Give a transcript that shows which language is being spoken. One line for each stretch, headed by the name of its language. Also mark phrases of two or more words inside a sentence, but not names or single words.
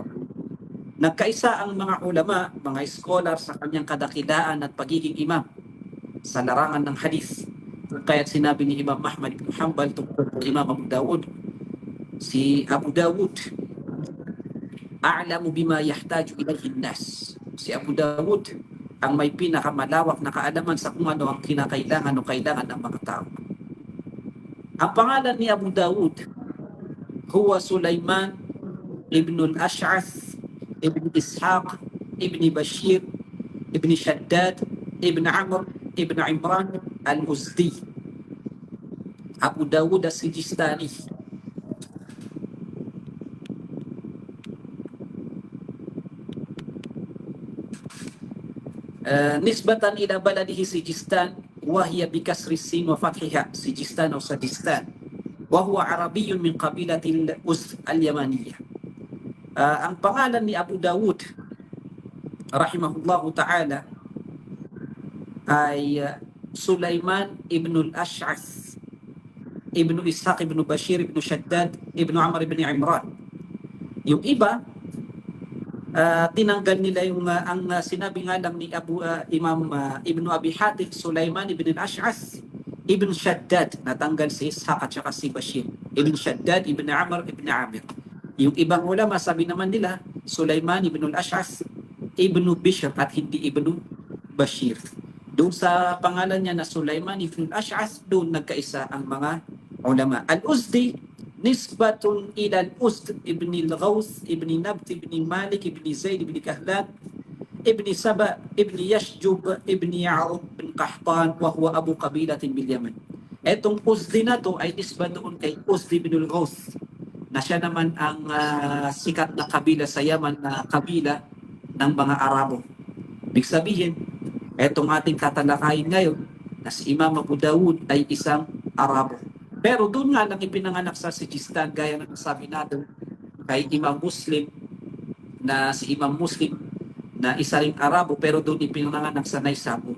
Filipino: Nagkaisa ang mga ulama, mga scholar sa kanyang kadakilaan at pagiging imam. sa larangan ng hadith. Kaya't sinabi ni Imam Ahmad ibn Hanbal tungkol kay Imam Abu Dawud, si Abu Dawud
Arabic: أعلم بما يحتاج إليه الناس.
Filipino: Si Abu Dawud ang may pinakamalawak na kaalaman sa kung ano ang kinakailangan o kailangan ng mga tao. Ang pangalan ni Abu Dawud, huwa Sulaiman ibn al-Ash'ath ibn Ishaq ibn Bashir ibn Shaddad ibn Amr ibn Imran al-Uzdi. Abu Dawud as-Sijistani.
Arabic: نسبة إلى بلده سجستان وهي بكسر السين وفتحها سجستان أو سجستان وهو عربي من قبيلة الأزد اليمانية.
Filipino: Ang pangalan ni Abu Dawud
Arabic: رحمه الله تعالى
Filipino: ay Sulaiman ibn al-Ash'ath ibn Ishaq ibn Bashir ibn Shaddad ibn Amr ibn Imran. Yung iba tinanggal nila yung ang sinabi nga lang ni Imam Ibn Abi Hatim, Sulaiman ibn al-Ash'ath ibn Shaddad, natanggal si Ishaq at saka si Bashir ibn Shaddad ibn Amr ibn Amir. Yung ibang ulama sabi naman nila Sulaiman ibn al-Ash'ath ibn Bishr at hindi ibn Bashir. Doon sa pangalan niya na Sulaiman ibn al-Ash'ath, doon nagkaisa ang mga ulama.
Arabic: Al-Uzdi نسبة إلى الأسد ابن الغوث ابن نبت ابن مالك ابن زيد ابن كهلان ابن سبأ ابن يشجب ابن يعرب بن قحطان وهو أبو قبيلة باليمن.
Filipino: Etong Uzdi na to ay nisba doon kay Uzdi ibn al-Ghawth na siya naman ang sikat na kabila sa Yaman na kabila ng mga Arabo. Ibig sabihin, etong ating tatalakayin ngayon na si Imam Abu Dawud ay isang Arabo. Pero doon nga lang ipinanganak sa Sijistan, gaya ng sabi natin kay Imam Muslim, na si Imam Muslim na isa ring Arabo, pero doon ipinanganak sa Naisabur.